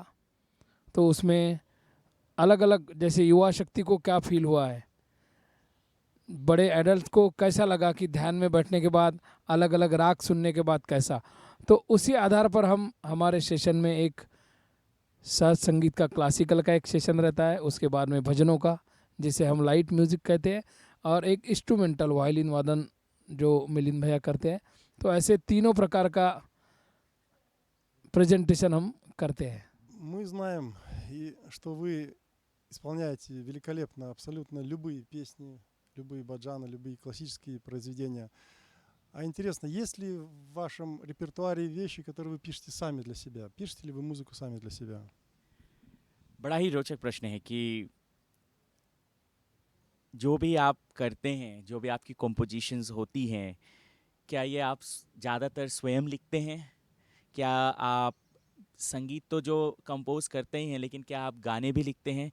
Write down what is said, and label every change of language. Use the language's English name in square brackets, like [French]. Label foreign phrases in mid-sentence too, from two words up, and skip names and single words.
[Hindi] तो उसमें अलग अलग, जैसे युवा शक्ति को क्या फील हुआ है, बड़े एडल्ट को कैसा लगा कि ध्यान में बैठने के बाद अलग अलग राग सुनने के बाद कैसा, तो उसी आधार पर हम हमारे सेशन में एक सहज संगीत का क्लासिकल का एक सेशन रहता है, उसके बाद में भजनों का जिसे हम [English] light music [Hindi] कहते हैं, और एक [English] instrumental violin [Hindi] वादन जो मिलिंद भैया करते हैं। तो ऐसे तीनों प्रकार का प्रेजेंटेशन हम करते हैं। [Russian] Мы знаем, что вы исполняете великолепно абсолютно любые песни, любые баджаны, любые классические произведения. А интересно, есть ли в вашем репертуаре вещи, которые вы пишете сами для себя? Пишете ли вы музыку сами для себя? [Hindi] बड़ा ही रोचक प्रश्न है कि जो भी आप करते हैं, जो भी आपकी कॉम्पोजिशंस होती हैं, क्या ये आप ज़्यादातर स्वयं लिखते हैं? क्या आप संगीत तो जो कंपोज करते ही हैं, लेकिन क्या आप गाने भी लिखते हैं?